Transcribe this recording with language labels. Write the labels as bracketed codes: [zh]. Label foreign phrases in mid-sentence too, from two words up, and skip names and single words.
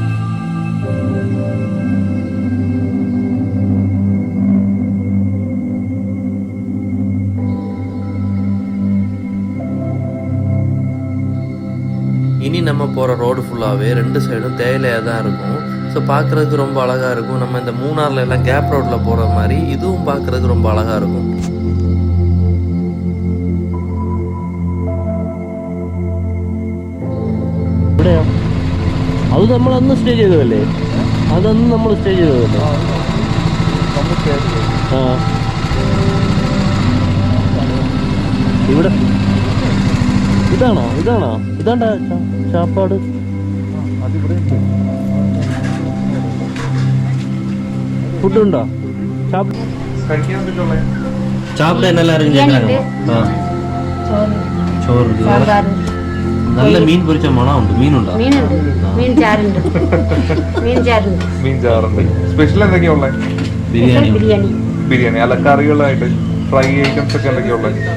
[ta] இனி நம்ம போகிற ரோடு ஃபுல்லாகவே 2 சைடும் தேயிலையாக தான் இருக்கும். ஸோ பார்க்குறதுக்கு ரொம்ப அழகாக இருக்கும். நம்ம இந்த மூணாரில் எல்லாம் கேப் ரோட்டில் போகிற மாதிரி இதுவும் பார்க்குறதுக்கு ரொம்ப அழகாக இருக்கும். [ml] അത് നമ്മൾ അന്ന് സ്റ്റേ ചെയ്തതല്ലേ? അതന്ന് നമ്മൾ സ്റ്റേ ചെയ്തതല്ലേ? ആ ഇവിടെ ഇതാണോ ഇതാണ്ടാ ചാപ്പാട്? ഫുഡുണ്ടോ? [ta] சாப்பிட நல்லா இருக்கு. [ml] ചോറ് നല്ല മീൻ പൊരിച്ച മണം ഉണ്ട്. മീനുണ്ടോ? മീൻ ചാറുണ്ട്. സ്പെഷ്യൽ എന്തൊക്കെയാ ഉള്ളത്? ബിരിയാണി അല്ല കറികളായിട്ട് [en] fry items [ml] ഒക്കെ എന്തൊക്കെയാ ഉള്ളത്?